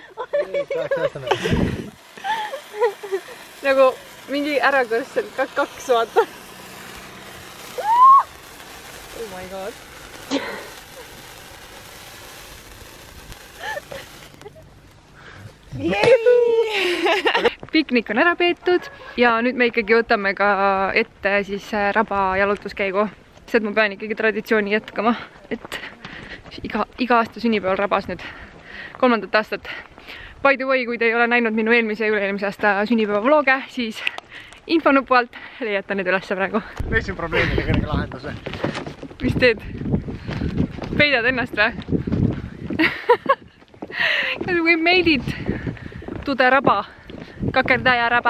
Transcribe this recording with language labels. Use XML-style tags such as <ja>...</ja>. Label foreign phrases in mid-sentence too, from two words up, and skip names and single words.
<et>Nagu mingi ärakõrssel kaks vaata.</et> <en>Oh my god.</en> <et>Piknik on ära peetud ja nüüd me ikkagi võtame ka ette siis raba jalutuskäigu. Sest ma pean ikkagi traditsiooni jätkama, et iga aasta sünnipäeval rabas nüüd 3. aastat.</et> <en>By the way,</en> <et>kui te ei ole näinud minu eelmise ja üle-eelmise aasta sünnipäeva vlooge, siis infonupu alt leiate need üles praegu. Leidsin probleemile kõrge lahenduse. Mis teed? Peidad ennast või?</et> <en>We made it to the raba.</en> <et>Kakerdaja raba.</et>